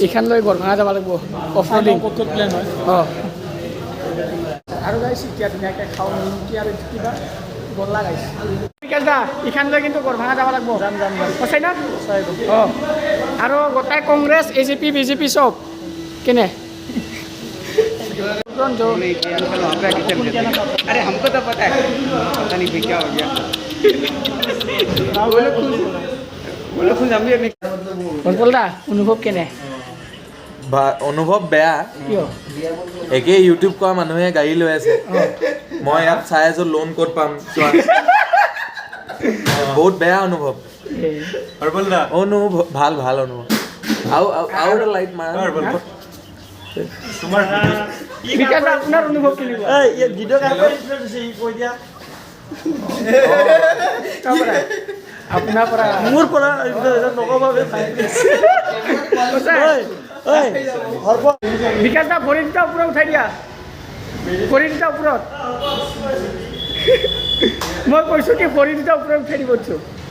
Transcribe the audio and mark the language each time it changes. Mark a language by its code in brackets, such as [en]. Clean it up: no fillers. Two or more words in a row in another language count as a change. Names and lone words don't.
[as] এইখন লৈ গড়ভাঙা যাব লাগিব [en] off roading. [as] ক'ত প্লেন হয়? অঁ আৰু গাইছ এতিয়া ধুনীয়াকৈ খাওঁ নিমকি আৰু কিবা গল্লা গাইছ। বিকাশ দা এইখন লৈ কিন্তু গড়ভাঙা যাব লাগিব। যাম সঁচাই না? অঁ আৰু গোটাই কংগ্ৰেছ AJP BJP চব কেনে? [hi] अरे हमको तो पता है, पता नहीं फिर क्या हो गया। बोलो खुद हम भी [as] বলবল দা অনুভৱ কেনে? অনুভৱ বেয়া। কিয়? একেই ইউটিউব কৰা মানুহে গাড়ী লৈ আছে, মই ইয়াত চাই আছো লোন ক'ত পাম চোৱা। বহুত বেয়া অনুভৱ। অনুভৱ ভাল অনুভৱ। আৰু এটা লাইট মাৰা। বিকাশ দা আপোনাৰ অনুভৱ কেনেকুৱা? [hi] ये वीडियो का इंटरेस्ट है कोई दिया [as] আপোনাৰ পৰা মোৰ পৰা নকবা বে ভাই প্লিজ। বিকাশ দা ভৰি দুটা ওপৰত উঠাই দিয়া, ভৰি দুটা ওপৰত। মই কৈছোঁ কি ভৰি দুটা ওপৰত উঠাই দিব দিছোঁ।